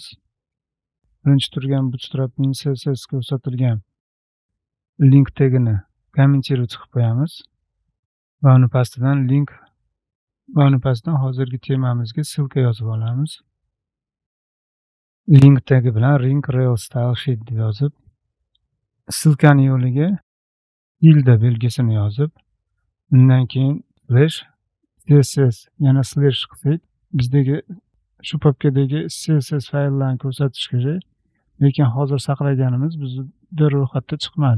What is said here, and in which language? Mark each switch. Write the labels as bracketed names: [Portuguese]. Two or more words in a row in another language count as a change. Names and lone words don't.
[Uzbek] Birinchi turgan Bootstrap min CSS ko'rsatilgan link tagini kommentiruvchi qilib qo'yamiz. Va uni pastidan hozirgi temamizga silka yozib olamiz. Link tagi bilan [English] ring rail style sheet [Uzbek] deb yozib, silkani yo'liga tilda belgisini yozib, undan keyin [English] slash css [Uzbek] yana slash qilsak, bizdagi shu papkadagi css fayllarni ko'rsatish kerak, lekin hozir saqlaganimiz bizda ro'yxatda chiqmadi.